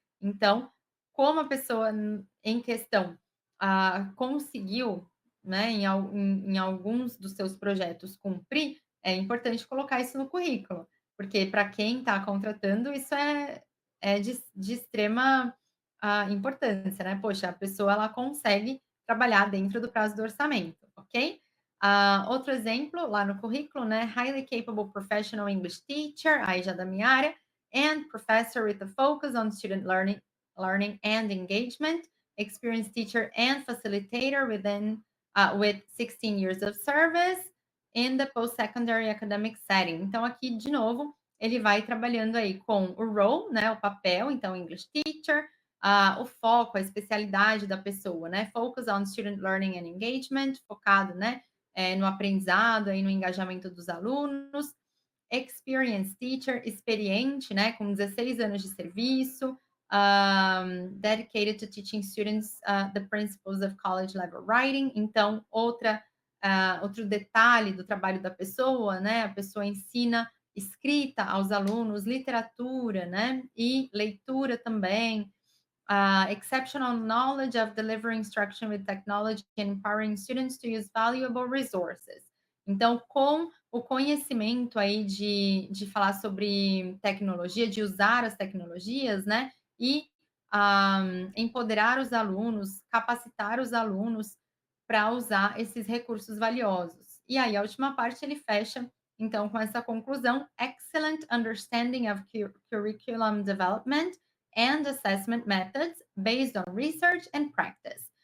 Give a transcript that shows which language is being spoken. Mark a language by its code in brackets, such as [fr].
[pt] Então, como a pessoa em questão, conseguiu, né, em alguns dos seus projetos cumprir, é importante colocar isso no currículo, porque para quem está contratando isso é de extrema, importância, né. Poxa, a pessoa ela consegue trabalhar dentro do prazo do orçamento, ok? [en] Outro exemplo lá no currículo, né, highly capable professional English teacher, [pt] aí já da minha área, [en] and professor with a focus on student learning and engagement, experienced teacher and facilitator with 16 years of service in the post-secondary academic setting. [pt] Então, aqui, de novo, ele vai trabalhando aí com o role, né, o papel, então, English teacher, o foco, a especialidade da pessoa, né, [en] focus on student learning and engagement, [pt] focado, né, no aprendizado, aí no engajamento dos alunos, [en] experienced teacher, [pt] experiente, né, com 16 anos de serviço, [en] dedicated to teaching students the principles of college level writing. [pt] Então, outro detalhe do trabalho da pessoa, né? A pessoa ensina escrita aos alunos, literatura, né? E leitura também. [en] Exceptional knowledge of delivering instruction with technology and empowering students to use valuable resources. [pt] Então, com o conhecimento aí de falar sobre tecnologia, de usar as tecnologias, né? E empoderar os alunos, capacitar os alunos para usar esses recursos valiosos. E aí, a última parte, ele fecha, então, com essa conclusão: [en] excellent understanding of curriculum development and assessment methods based on research and practice.